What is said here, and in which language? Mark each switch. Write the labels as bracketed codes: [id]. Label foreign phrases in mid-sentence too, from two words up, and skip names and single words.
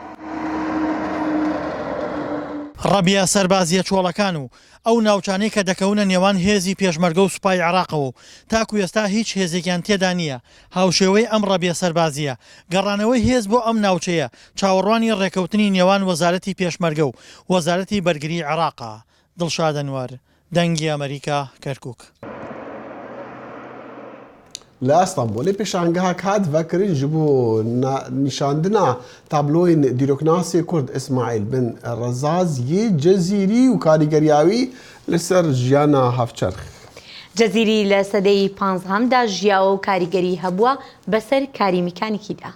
[ckb] ڕەبیە سەربازیە چۆڵەکان و ئەو ناوچانەی کە دەکەونە نێوان هێزی پێشمەرگە و سوپای عێراقەوە و تاکو ئێستا هیچ هێزێکیان تێدا نییە. هاوشێوەی ئەم ڕەبیە سەربازیە گەڕانەوەی هێز بۆ ئەم ناوچەیە چاوەڕوانی ڕێکەوتنی نێوان وەزارەتی پێشمەرگە و وەزارەتی بەرگری عێراقە. دڵشاد ئەنوار، دەنگی ئەمریکا، کەرکووک. [ku] لە ئەستانبولê pêşangeha kat vekirin ji bo nîşandina tabloyên dîroknasê Kurd İsmaîl bin Rezaz yê Cezîrî û karîgeriya wî li ser jiyana hevçerx. Cezîrî li sedeyê 15 jiya û karîgerî hebûwa beser karî mîkanîkî de.